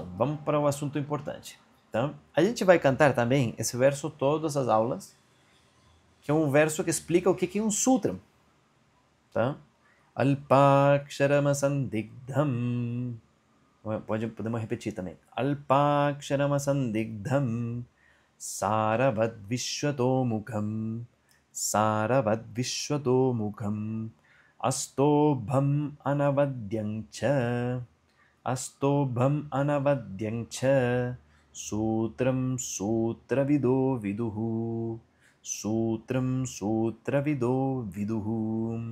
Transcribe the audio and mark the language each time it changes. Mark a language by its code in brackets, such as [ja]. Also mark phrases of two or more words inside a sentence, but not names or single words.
[pt] Vamos para o assunto importante. Tá? A gente vai cantar também esse verso todas as aulas. Que é um verso que explica o que é um sutra. Tá? [sa] Alpaksharamasandikdham. [pt] Podemos repetir também. [sa] अल्पाक्षरमसन्दिग्धं सारवद् विश्वतोमुखम् सारवद् विश्वतोमुखम् अस्तोभम् अनवद्यञ्च सूत्रं सूत्रविदो विदुः सूत्रं सूत्रविदो विदुः.